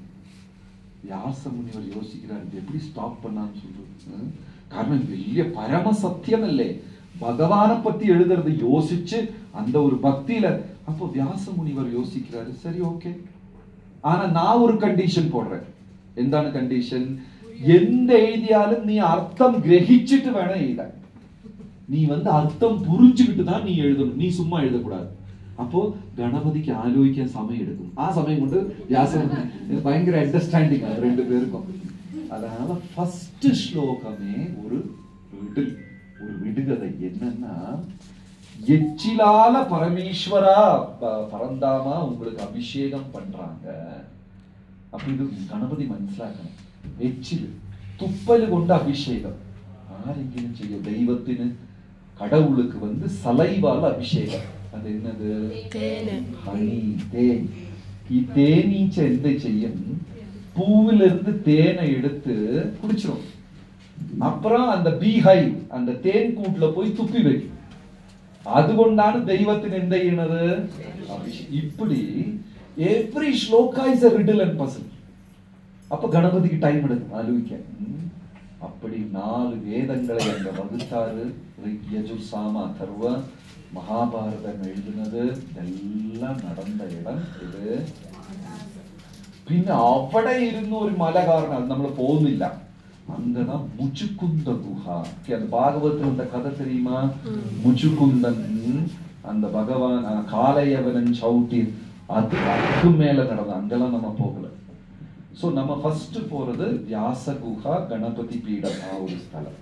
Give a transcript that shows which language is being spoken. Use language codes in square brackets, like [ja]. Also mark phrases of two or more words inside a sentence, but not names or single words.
[ta] வியாச முனிவர் யோசிக்கிறார், எப்படி ஸ்டாப் பண்ணான்னு சொல்றது? காரணம் பெரிய பரம சத்தியம் இல்லே, பகவானை பத்தி எழுதுறது யோசிச்சு அந்த ஒரு பக்தியில. அப்போ வியாச முனிவர் யோசிக்கிறாரு, சரி ஓகே, ஆனா நான் ஒரு கண்டிஷன் போடுறேன். [ml] എന്താണ് കണ്ടീഷൻ? എന്ത് എഴുതിയാലും നീ അർത്ഥം ഗ്രഹിച്ചിട്ട് വേണം എഴുതാൻ. [ta] നീ வந்து அர்த்தம் புரிஞ்சுக்கிட்டு தான் நீ எழுதணும், நீ சும்மா எழுதக்கூடாது. அப்போ கணபதிக்கு ஆலோசிக்க சமயம் எடுக்கும். ஆ சமயம் கொண்டு வியாசன் பயங்கர அண்டர்ஸ்டாண்டிங் அது ரெண்டு பேருக்கும். அதனால ஃபர்ஸ்ட் ஸ்லோகமே ஒரு ரிடில், ஒரு விடுகதை. என்னன்னா, எச்சிலால பரமேஸ்வரா பரந்தாமா உங்களுக்கு அபிஷேகம் பண்றாங்க. [ml] അപ്പൊ ഇത് ഗണപതി മനസ്സിലാക്കണം. എച്ചില്, തുപ്പല് കൊണ്ട് അഭിഷേകം ആരെങ്കിലും ചെയ്യും? ദൈവത്തിന്, [ta] கடவுளுக்கு வந்து சலைவால அபிஷேகம். அது என்னது? ஹனி, தேன். [ml] தேனீச்ச എന്ത് ചെയ്യും? [ta] பூவிலிருந்து தேனை எடுத்து குடிச்சிரும். அப்புறம் அந்த பீஹைவ், அந்த தேன் கூட்டுல போய் துப்பி வைக்கும். [ml] அதுകൊണ്ടാണ് ദൈവത്തിന് എന്ത് ചെയ്യുന്നത്? [en] இப்படி every shloka is a riddle and puzzle. [ta] அப்ப கணபதிக்கு டைம் எடுக்கும் ஆலோசிக்க. அப்படி 4 வேதங்களை அங்க வகுத்தாரு. ரிக், யஜுர், சாம, அதர்வ. மகாபாரதம் எழுதினது இதெல்லாம் நடந்த இடம் இது. [ml] പിന്നെ അവിടെ ഇരുന്ന് ഒരു മല കാരണം അത് നമ്മൾ പോകുന്നില്ല. [ta] அங்கதான் முச்சுக்குந்த குஹா. அந்த பாகவத்துல அந்த கதை தெரியுமா? முச்சுக்குந்தன், அந்த பகவான் காளையவனன் சவுட்டி, அதுக்கு மேல நடந்த, அங்கெல்லாம் நம்ம போகல. சோ நம்ம ஃபர்ஸ்ட் போறது வியாச குஹா, கணபதி பீடம், ஒரு ஸ்தலம்.